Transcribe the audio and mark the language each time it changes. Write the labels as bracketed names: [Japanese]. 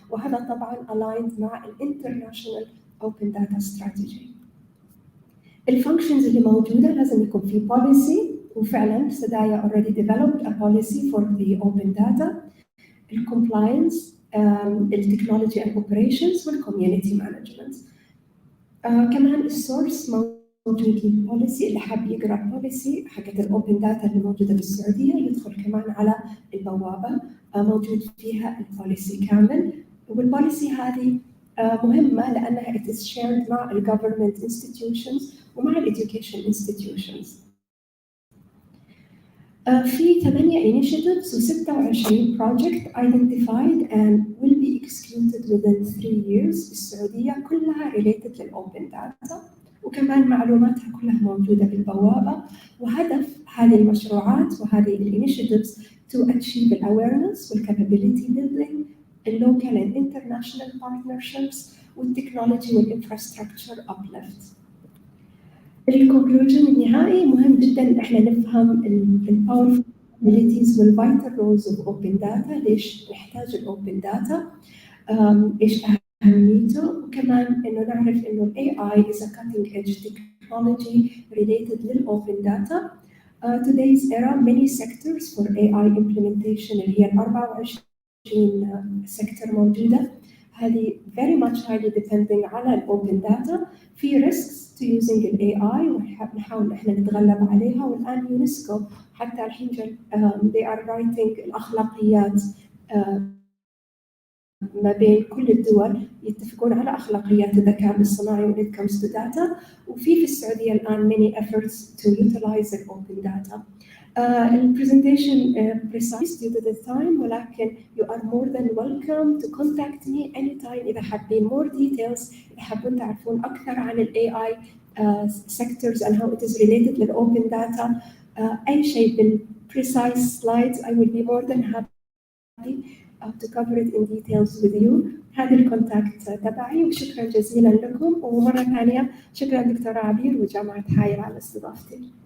[English] وهذا طبعاً aligned مع international open data strategy. [Arabic] الفانكشنز اللي موجودة لازم يكون في [English] policy، وفعلاً سدايا already developed a policy for the open data، الcompliance، التكنولوجيا and operations، والcommunity management. [Arabic] كمان السورس موجود للبوليسي، اللي حاب يقرأ البوليسي حقت الأوبن داتا اللي موجودة بالسعودية يدخل كمان على البوابة، موجود فيها البوليسي كامل. والبوليسي هذه مهمة لأنها [English] it is shared [Arabic] مع ال government institutions ومع ال education institutions. [English] في 8 initiatives و 26 project identified and will be executed within 3 years السعودية، كلها related للأوبن داتا، [Arabic] وكمان معلوماتها كلها موجودة بالبوابة. وهدف هذه المشروعات [English] وهذه الinitiatives to achieve the awareness والcapability building، local and international partnerships، والtechnology والinfrastructure uplift. [Arabic] الكونكلوجن النهائي مهم جدا ان احنا نفهم الباورفul capabilities والvital roles of open data، ليش نحتاج الاوبن داتا، ايش اهميته، وكمان انه نعرف انه ال AI is a cutting edge technology related للاوبن data. [English] Today's era many sectors for AI implementation اللي هي 24 sector موجودة، هذه very much highly depending على الاوبن data. [Arabic] في risks to using ال AI ونحاول احنا نتغلب عليها. والآن يونسكو حتى الحين they are writing الأخلاقيات ما بين كل الدول، يتفقون على أخلاقيات الذكاء الاصطناعي when it comes to data. [English] وفي السعودية الآن many efforts to utilize the open data. البرزنتيشن precise due to the time، ولكن you are more than welcome to contact me anytime إذا حابين more details، [Arabic] إذا حابين تعرفون أكثر عن [English] ال AI sectors and how it is related with open data. أي شيء بال precise slides I will be more than happy to cover it in details with you. [Arabic] هذه الكونتاكت تبعي، وشكرا جزيلا لكم. ومرة ثانية شكرا دكتورة عبير وجامعة حائل على استضافتي.